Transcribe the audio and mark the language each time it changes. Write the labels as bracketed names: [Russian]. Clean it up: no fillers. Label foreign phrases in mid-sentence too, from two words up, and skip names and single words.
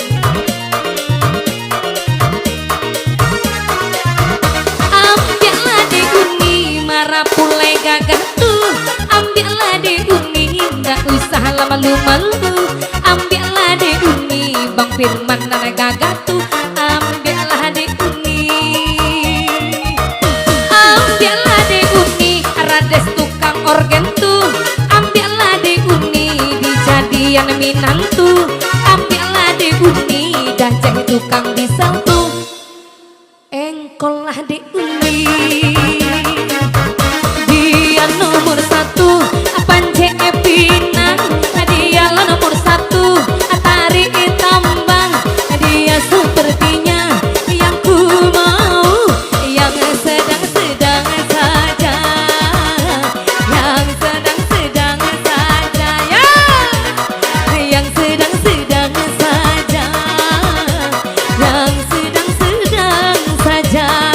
[Minangkabau] Ambillah di Uni, marapule gagah tuh. Ambillah di Uni, nggak usah malu-malu. Ambillah di Uni, Bang Firman anak gagah tuh. Ambillah di Uni. Ambillah di Uni, Rades tukang organ tuh. Ambillah di Uni, kalian minantu, ambillah dek Uni dan cek tukang disalto. Engkol lah dek Uni, [Indonesian] dia nomor satu, Pance Pinang, dia lah nomor satu, Tari Tambang, dia sepertinya yang ku mau, yang sedang-sedang saja, yang sedang-sedang saja, ya, yang sedang-sedang saja, yang sedang-sedang saja.